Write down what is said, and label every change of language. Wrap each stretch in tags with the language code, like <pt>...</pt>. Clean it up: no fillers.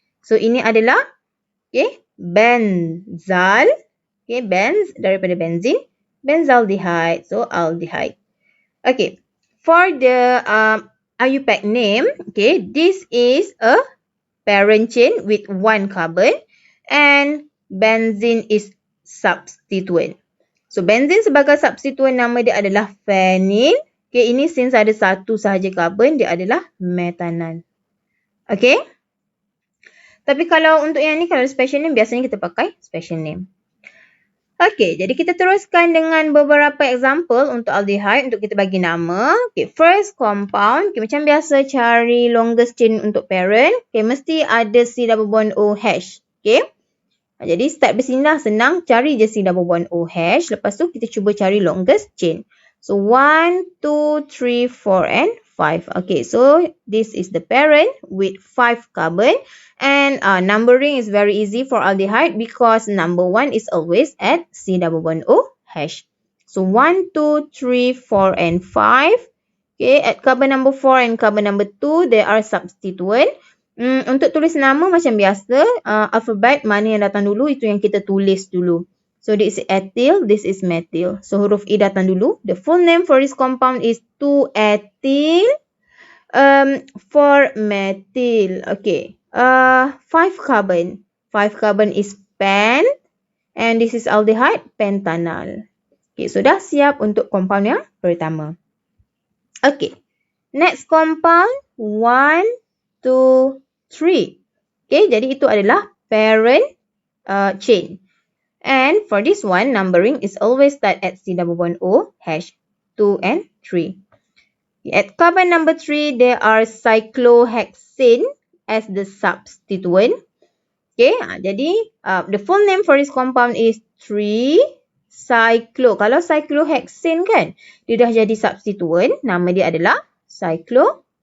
<ms>So ini adalah, okay, benzal, okay, benz daripada benzene, benzaldehyde, so aldehyde.</ms> <en>Okay, for the IUPAC name, okay, this is a parent chain with 1 carbon and benzene is substituent.</en> <ms>So benzene sebagai substituent nama dia adalah phenyl. Okay, ini since ada 1 sahaja carbon, dia adalah methanal. Okay. Tapi kalau untuk yang ni, kalau special name, biasanya kita pakai special name. Okay, jadi kita teruskan dengan beberapa example untuk aldehyde untuk kita bagi nama. Okay,</ms> <en>first compound.</en> <ms>Okay, macam biasa cari longest chain untuk parent. Okay, mesti ada C double bond OH. Okay. Jadi start bersini lah, senang. Cari je C double bond OH. Lepas tu kita cuba cari longest chain.</ms> <en>So 1, 2, 3, 4 and 5. Okay, so this is the parent with 5 carbon. And numbering is very easy for aldehyde because number 1 is always at C double bond OH. So 1, 2, 3, 4 and 5. Okay, at carbon number 4 and carbon number 2, there are substituent.</en> <ms>Untuk tulis nama macam biasa, alphabet mana yang datang dulu, itu yang kita tulis dulu.</ms> <en>So this is ethyl, this is methyl. So</en> <ms>huruf E datang dulu.</ms> <en>The full name for this compound is 2-ethyl 4-methyl. Okay. 5 carbon. 5 carbon is pen. And this is aldehyde, pentanal.</en> <ms>Okay, so dah siap untuk compound yang pertama. Okay.</ms> <en>Next compound, 1, 2, 3.</en> <ms>Okay, jadi itu adalah parent chain.</ms> <en>And for this one, numbering is always start at C double bond OH, 2 and 3. At carbon number 3, there are cyclohexane as the substituent. Okay, jadi the full name for this compound is 3-cyclo.</en> <ms>Kalau cyclohexane kan, dia dah jadi substituent. Nama dia adalah cyclohexyl.</ms>